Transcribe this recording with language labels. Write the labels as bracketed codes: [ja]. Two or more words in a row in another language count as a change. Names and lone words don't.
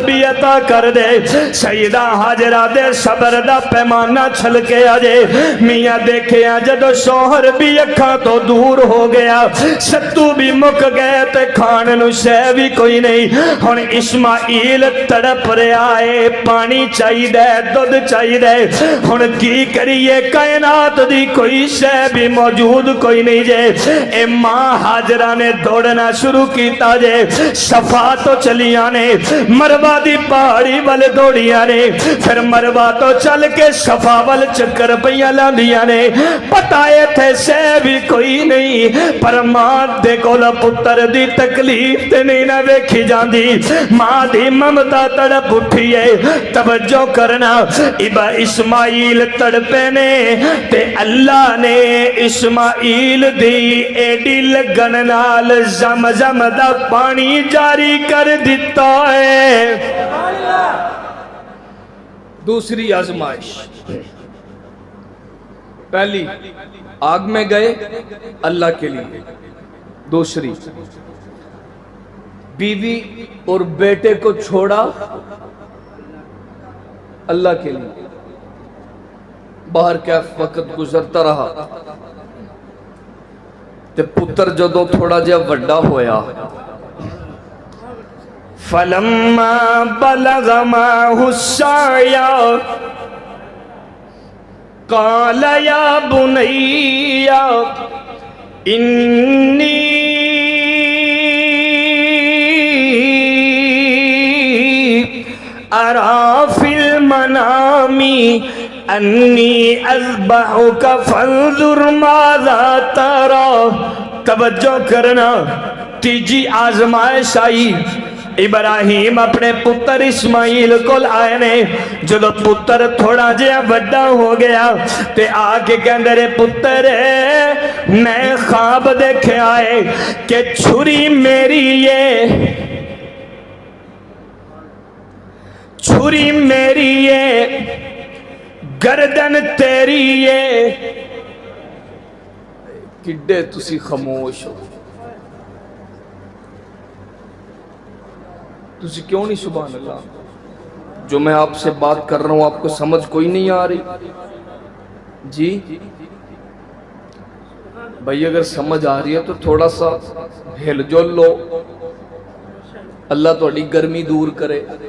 [pa] بھی عطا کر دے سیدہ ہاجرہ دے صبر دا پیمانہ چھلکے اجے میاں دیکھیا جدوں شوہر بھی اکھاں توں دور ہو گیا ستو بھی مک گئے تے کھان نوں شے بھی کوئی نہیں ہن اسماعیل تڑپ رہا ہے پانی چاہیے دُدھ چاہیے ہن کی کریے کائنات دی کوئی شے بھی موجود کوئی نہیں جے اے ماں حاجرہ نے دوڑنا شروع کیتا جے صفا تو چلیاں نے مروہ دی پہاڑی والے دوڑیاں نے پھر مروہ تو چل کے صفا وال چکر پیاں لاندیاں نے پتائے تھے سے بھی کوئی نہیں پر ماں دے کولا پتر دی تکلیف تے نہیں نہ ویکھی جاندی ماں دی ممتا تڑپ اٹھیے توجہ کرنا ابا اسماعیل تڑپے نے تے اللہ نے اسماعیل دی ایڈی لگن نال زمزم دا پانی جاری کر دیتا ہے [ur] دوسری آزمائش پہلی آگ میں گئے اللہ کے لیے دوسری بیوی اور بیٹے کو چھوڑا اللہ کے لیے باہر کیا وقت گزرتا رہا [pa] تے پتر جدوں تھوڑا جہا وڈا ہویا [ar] فلما بلغ معه السعي قال يا بني إني أرى في المنام أني أذبحك فانظر ماذا ترى [pa] توجہ کرنا تیجی آزمائش آئی ابراہیم اپنے پتر اسماعیل کول آئے نے جدو پتر تھوڑا جہا بڑا ہو گیا تے آکے کہندے رے پتر میں خواب دیکھے آئے کہ چھری میری یہ چھری میری یہ گردن تیری یہ کڈے تسی خاموش ہو تسی کیوں نہیں [ur] سبحان اللہ جو میں آپ سے بات کر رہا ہوں آپ کو سمجھ کوئی نہیں آ رہی جی بھائی اگر سمجھ آ رہی ہے تو تھوڑا سا ہل جل لو [pa] اللہ تو اڈی گرمی دور کرے